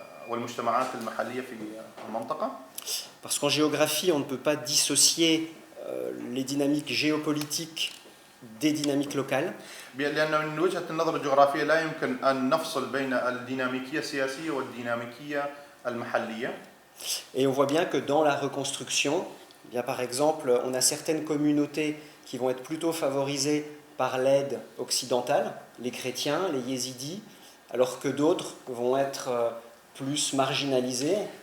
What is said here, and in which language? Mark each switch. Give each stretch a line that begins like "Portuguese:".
Arabic: والمجتمعات المحلية في المنطقة.
French: Parce qu'en géographie, on ne peut pas dissocier les dynamiques géopolitiques des dynamiques locales.
Arabic: لأن من وجهة النظر الجغرافية لا يمكن أن نفصل بين الديناميكية السياسية والديناميكية المحلية.
French: Et on voit bien que dans la reconstruction, eh bien par exemple, on a certaines communautés qui vont être plutôt favorisées par l'aide occidentale, les chrétiens, les yézidis, alors que d'autres vont être plus marginalisés.